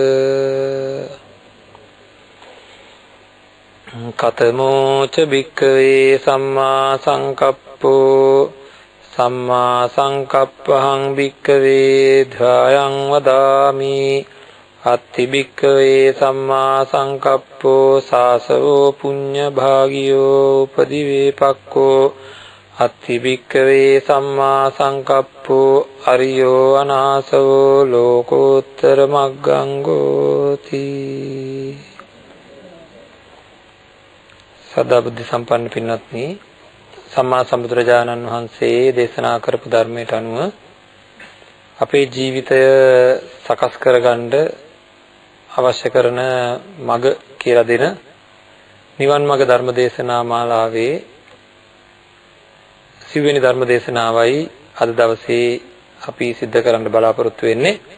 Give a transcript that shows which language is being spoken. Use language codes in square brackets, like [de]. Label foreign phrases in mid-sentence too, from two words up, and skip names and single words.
[pi] කතමෝ ච භික්ඛවේ සම්මා සංකප්පෝ සම්මා සංකප්පහං භික්ඛවේ ධායං වදාමි අත්ති භික්ඛවේ සම්මා සංකප්පෝ සාසවෝ පුඤ්ඤ භාගියෝ උපදිවේපක්ඛෝ අත්ති භික්ඛවේ සම්මා සංකප්පෝ අරියෝ අනාසවෝ ලෝකෝත්තර මග්ගං ගෝති. [si] සදා බුද්ධ සම්පන්න පින්වත්නි, සම්මා සම්බුදුරජාණන් වහන්සේ දේශනා කරපු ධර්මයට අනුව අපේ ජීවිතය සකස් කරගන්න අවශ්‍ය කරන මඟ කියලා දෙන නිවන් මඟ ධර්ම දේශනා මාලාවේ 9 වෙනි ධර්ම දේශනාවයි අද දවසේ අපි සිද්ධ කරන්න බලාපොරොත්තු වෙන්නේ.